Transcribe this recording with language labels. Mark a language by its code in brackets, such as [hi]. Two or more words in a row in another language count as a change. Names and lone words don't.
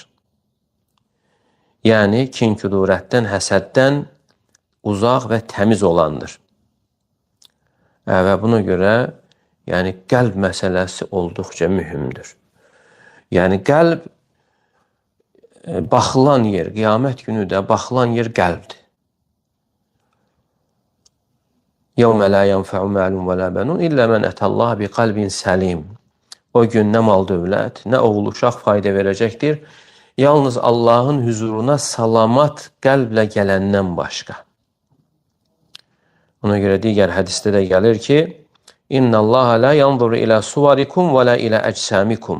[az] Yəni, kin-kudurətdən, həsəddən uzaq və təmiz olandır. Və buna görə qəlb məsələsi olduqca mühümdür. Yəni, qəlb baxılan yer, qiyamət günü də baxılan yer qəlbdir. [ar] يَوْمَ لَا يَنْفَعُ مَالٌ وَلَا بَنُونَ إِلَّا مَنْ أَتَى اللّٰهَ بِقَلْبٍ سَلِيمٍ. [az] O gün nə mal dövlət, nə oğul uşaq fayda verəcəkdir. Yalnız Allahın huzuruna salamat qəlblə gələndən başqa. Ona görə digər hədisdə də gəlir ki, [ar] إن الله لا ينظر إلى صوركم ولا إلى أجسامكم.